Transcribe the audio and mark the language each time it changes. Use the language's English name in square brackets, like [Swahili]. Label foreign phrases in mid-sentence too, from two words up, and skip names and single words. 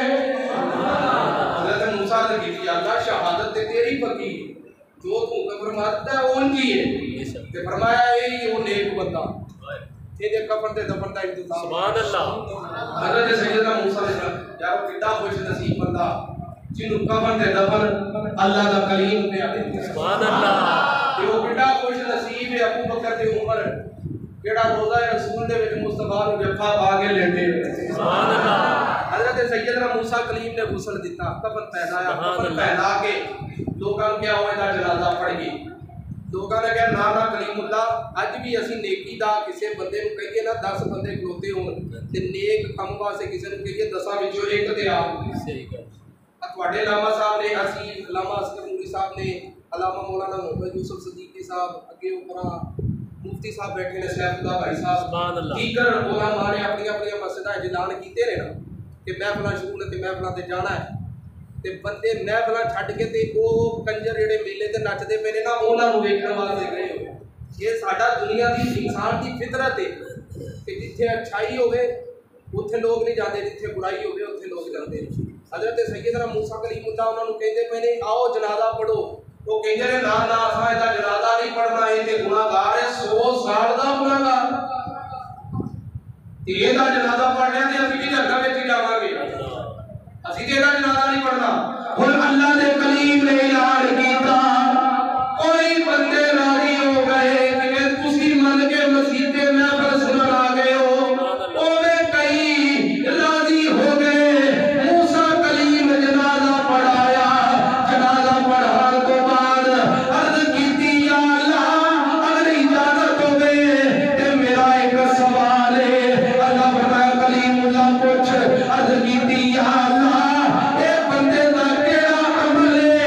[Punjabi] حضرت موسیٰ نے کیتی یا اللہ شہادت تے تیری پکی جو تو فرماتا ہے اون کی ہے تے فرمایا اے وہ نیک بندہ تے قبر دے دفن دا انتظام [Arabic] سبحان اللہ [Punjabi] حضرت سیدنا موسیٰ علیہ السلام یار کڈا خوش نصیب بندہ جنوں قبر دے دفن اللہ دا کلیم پہ آ دے [Arabic] سبحان اللہ [Punjabi] تے وہ کڈا خوش نصیب ہے ابو بکر تے عمر جڑا روزہ رسول دے وچ مصطفیٰ نوں جفا پا کے لیٹے [Arabic] سبحان اللہ [Punjabi] حضرت سیدنا موسیٰ کلیم نے غسل دیتا کفن پہنایا کفن پہنا کے لوکاں نوں کیا ہوئے دا جنازہ پڑھ گئی لوگوں نے کہا نا کلیم اللہ اج بھی اسی نیکی دا کسے بندے نوں کہیے نا 10 بندے کھلوتے ہون تے نیک کم واسطے کسے نوں کہیے 10 وچوں ایک تے آپ صحیح گل تواڈے علامہ صاحب نے اسی علامہ اصغر نوری صاحب نے علامہ مولانا محمد یوسف صدیقی صاحب اگے اوپر مفتی صاحب بیٹھے نے سیف اللہ بھائی صاحب [Arabic] سبحان اللہ [Punjabi] دیگر علماء نے اپنی اپنی مسجداں اعلان کیتے نے نا کہ محفلاں شروع نے تے محفلاں تے جانا ہے تے بندے محفلاں چھڈ کے تے او کنجر جڑے میلے تے نچدے پے نے نا انہاں نوں ویکھن واسطے گئے ہو یہ ساڈا دنیا دی انسان دی فطرت ہے کہ جتھے اچھائی ہوے اوتھے لوگ نہیں جاندے جتھے برائی ہوے اوتھے لوگ جاندے حضرت سیدنا موسیٰ کلیم اللہ انہاں نوں کہندے پے نے آؤ جنازہ پڑھو وہ کہندے نے نا نا اساں دا جنازہ نہیں پڑھنا اے تے گناہگار ہے 100 سال دا گناہگار تے دا جنازہ پڑھنا تے اسی بھی جنت وچ جاواں گے اسی تے دا جنازہ نہیں پڑھنا ہن اللہ دے کلیم نے اعلان کیتا کوئی بندے راضی ہو گئے کہ تسی من کے مسیح تے محفل سنن آ گئے ہو اوے کئی راضی ہو گئے موسیٰ کلیم جنازہ پڑھایا جنازہ پڑھان تو بعد عرض کیتی یا اللہ اگر اجازت ہوے تے میرا ایک سوال ہے اللہ فرمایا کلیم اللہ پوچھ عرض کیتی یا اللہ اے بندے دا کیڑا عمل